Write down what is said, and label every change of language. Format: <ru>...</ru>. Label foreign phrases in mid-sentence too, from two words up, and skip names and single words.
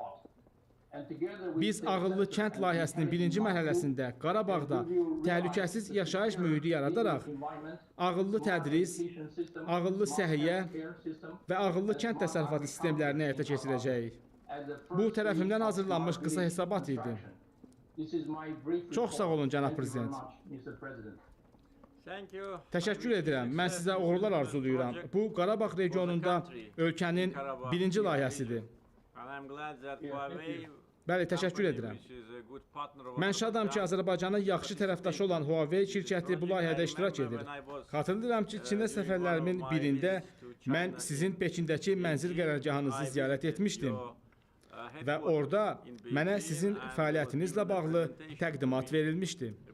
<az>Biz ağıllı kənd layihəsinin birinci mərhələsində Qarabağda təhlükəsiz yaşayış mühiti yaradaraq ağıllı tədris, ağıllı səhiyyə və ağıllı kənd təsərrüfatı sistemlərini həyata keçirəcəyik. Bu tərəfimdən hazırlanmış qısa hesabat idi. Çox sağ olun cənab prezident.</az> <en>Thank you.</en> <az>Təşəkkür edirəm. Mən sizə uğurlar arzulayıram. Bu Qarabağ regionunda ölkənin birinci layihəsidir.</az> <en>And I'm glad that Huawei</en> <az>Bəli, təşəkkür edirəm.</az> <en>which is a good partner of</en> <az>Mən şadam ki, Azərbaycanın yaxşı tərəfdaşı olan Huawei şirkəti bu layihədə iştirak edir. Xatırlayıram ki, Çinə səfərlərimin birində mən sizin Pekindəki mənzil qərargahınızı ziyarət etmişdim və orada mənə sizin fəaliyyətinizlə bağlı təqdimat verilmişdi.</az>